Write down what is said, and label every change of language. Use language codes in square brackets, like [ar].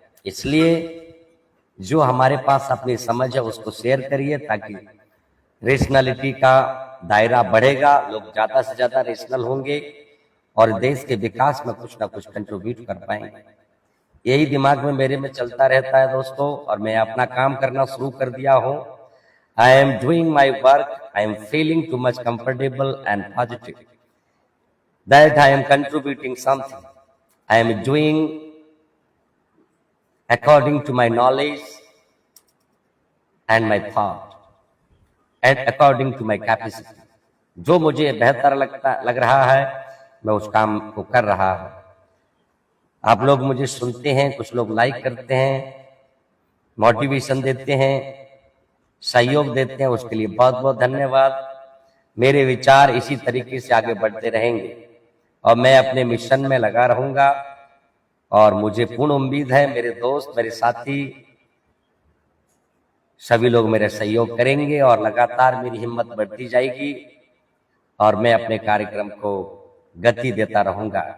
[hi] इसलिए जो हमारे पास अपनी समझ है उसको शेयर करिए, ताकि रेशनलिटी का दायरा बढ़ेगा, लोग ज्यादा से ज्यादा रेशनल होंगे और देश के विकास में कुछ ना कुछ कंट्रीब्यूट कर पाएंगे। यही दिमाग में मेरे में चलता रहता है दोस्तों, और मैं अपना काम करना शुरू कर दिया हूं। [en] I am doing my work, I am feeling too much comfortable and positive that I am contributing something. I am doing according to my knowledge and my thought and according to my capacity. [hi] जो मुझे बेहतर लग रहा है मैं उस काम को कर रहा हूं। आप लोग मुझे सुनते हैं, कुछ लोग लाइक करते हैं, मोटिवेशन देते हैं, सहयोग देते हैं, उसके लिए बहुत बहुत धन्यवाद। मेरे विचार इसी तरीके से आगे बढ़ते रहेंगे और मैं अपने मिशन में लगा रहूंगा और मुझे पूर्ण उम्मीद है मेरे दोस्त, मेरे साथी सभी लोग मेरे सहयोग करेंगे और लगातार मेरी हिम्मत बढ़ती जाएगी और मैं अपने कार्यक्रम को गति देता रहूंगा।